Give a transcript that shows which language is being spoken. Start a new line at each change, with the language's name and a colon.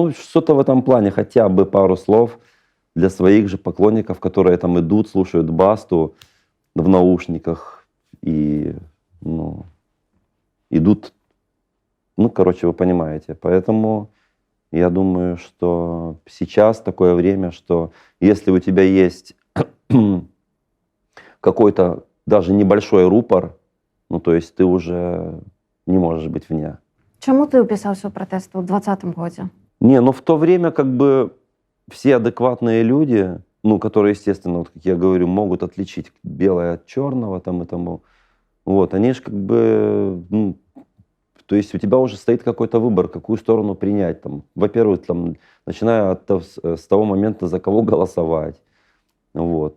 Russian: Ну, что-то в этом плане, хотя бы пару слов для своих же поклонников, которые там идут, слушают Басту в наушниках, и, ну, идут, ну, короче, вы понимаете. Поэтому я думаю, что сейчас такое время, что если у тебя есть какой-то даже небольшой рупор, ну, то есть ты уже не можешь быть вне.
Belarusian: Чаму ты ўпісаўся ў пратэст у 2020 годзе?
Russian: Не, ну в то время как бы все адекватные люди, ну, которые, естественно, вот, как я говорю, могут отличить белое от черного там и тому, вот, они же как бы, ну, то есть у тебя уже стоит какой-то выбор, какую сторону принять. Там, во-первых, там, начиная с того момента, за кого голосовать. Вот.